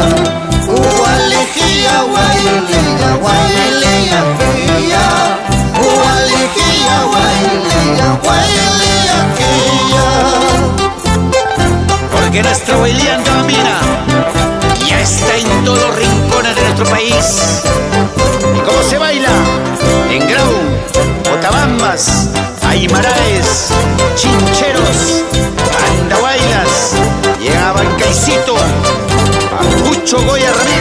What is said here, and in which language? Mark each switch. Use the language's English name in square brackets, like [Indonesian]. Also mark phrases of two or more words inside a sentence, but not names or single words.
[Quechua] Ualijilla, guaililla, guaililla, quilla. Ualijilla, guaililla, guaililla, quilla. [Spanish] Porque nuestra Guaililla Andamina ya está en todos los rincones de nuestro país. ¿Y cómo se baila? En Grau, Botabambas, Aymaraes, Chincheros, Andahuaylas, y en Abancaicito, Papucho Goya.